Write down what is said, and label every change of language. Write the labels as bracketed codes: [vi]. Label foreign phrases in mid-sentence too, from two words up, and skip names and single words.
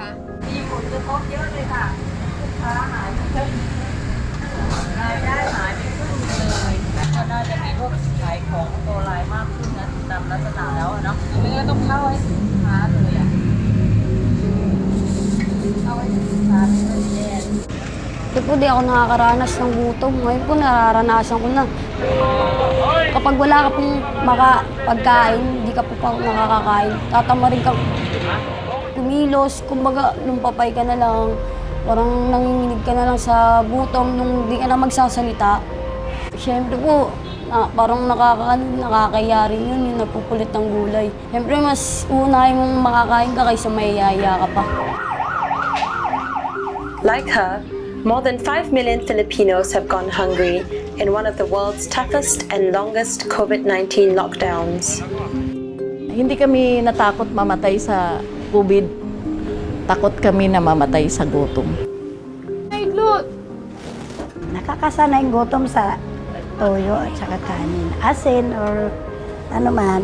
[th] มีผลกระทบเยอะเลยค่ะลูกค้าหายไปครึ่งรายได้หายไปครึ่งเลยก็น่าจะมีพวกขายของออนไลน์มากขึ้นนะตามลักษณะแล้วเนาะไม่งั้นต้องเข้าให้ถึงลูกค้าเลยอ่ะเข้าให้ถึงลูกค้าไม่ได้แย่ [tl] Di po di ako nakakaranas ng gutom. Ngayon po nararanasan ko na. Kapag wala ka pong pagkain, di ka ka pa nakakakain, tatamarin ka kumilos, kumbaga lumpapay ka na lang, parang nanginginig ka na lang sa gutom nung di ka na magsasalita. Siyempre po, parang nakakaya rin yun, yung nagpupulit ng gulay. Siyempre mas unahin mong makakain ka kaysa mayayaya ka pa. [en] Like her, more than 5 million Filipinos have gone hungry in one of the world's toughest and longest COVID-19 lockdowns. [tl] Hindi kami natakot mamatay sa COVID. Takot kami na mamatay sa gutom. Ay, Lut! Nakakasana yung gutom sa toyo at saka kanin. Asin or ano man.